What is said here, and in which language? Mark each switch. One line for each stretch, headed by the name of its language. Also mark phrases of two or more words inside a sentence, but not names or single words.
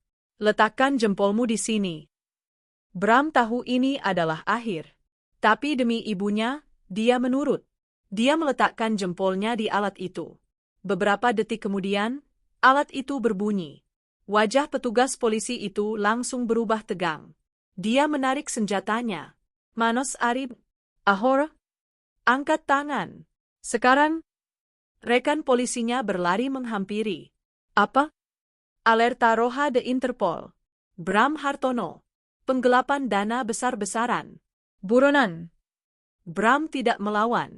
Indonesian: Letakkan jempolmu di sini. Bram tahu ini adalah akhir. Tapi demi ibunya, dia menurut. Dia meletakkan jempolnya di alat itu. Beberapa detik kemudian, alat itu berbunyi. Wajah petugas polisi itu langsung berubah tegang. Dia menarik senjatanya.
Spanish: Manos Arib. Ahora?
Indonesian: Angkat tangan. Sekarang? Rekan polisinya berlari menghampiri. Apa?
Spanish: Alerta Roja de Interpol.
Indonesian: Bram Hartono. Penggelapan dana besar-besaran. Buronan. Bram tidak melawan.